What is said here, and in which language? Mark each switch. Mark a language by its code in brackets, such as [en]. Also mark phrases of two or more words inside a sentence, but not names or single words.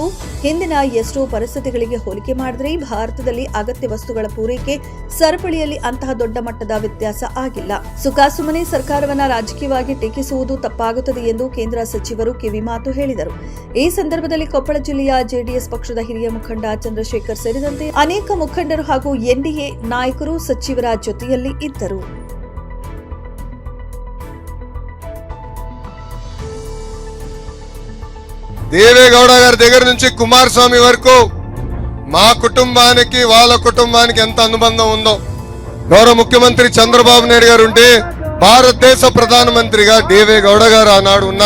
[kn] ಹಿಂದಿನ ಎಷ್ಟೋ ಪರಿಸ್ಥಿತಿಗಳಿಗೆ ಹೋಲಿಕೆ ಮಾಡಿದ್ರೆ ಭಾರತದಲ್ಲಿ ಅಗತ್ಯ ವಸ್ತುಗಳ ಪೂರೈಕೆ ಸರಪಳಿಯಲ್ಲಿ ಅಂತಹ ದೊಡ್ಡ ಮಟ್ಟದ ವ್ಯತ್ಯಾಸ ಆಗಿಲ್ಲ. ಸುಖಾಸುಮ್ಮನೆ ಸರ್ಕಾರವನ್ನ ರಾಜಕೀಯವಾಗಿ ಟೀಕಿಸುವುದು ತಪ್ಪಾಗುತ್ತದೆ ಎಂದು ಕೇಂದ್ರ ಸಚಿವರು ಕಿವಿಮಾತು ಹೇಳಿದರು. ಈ ಸಂದರ್ಭದಲ್ಲಿ ಕೊಪ್ಪಳ ಜಿಲ್ಲೆಯ ಜೆಡಿಎಸ್ ಪಕ್ಷದ ಹಿರಿಯ ಮುಖಂಡ ಚಂದ್ರಶೇಖರ್ ಸೇರಿದಂತೆ ಅನೇಕ ಮುಖಂಡರು ಹಾಗೂ ಎನ್ಡಿಎ ನಾಯಕರು ಸಚಿವರ జೊತೆಯಲ್ಲಿ ఇద్దరు. [te] దేవేగౌడ గారి దగ్గర నుంచి కుమారస్వామి వరకు మా కుటుంబానికి వాళ్ళ కుటుంబానికి ఎంత అనుబంధం ఉందో, గౌరవ ముఖ్యమంత్రి చంద్రబాబు నాయుడు గారు ఉంటే భారతదేశ ప్రధానమంత్రిగా దేవేగౌడ గారు ఆనాడు ఉన్నారు.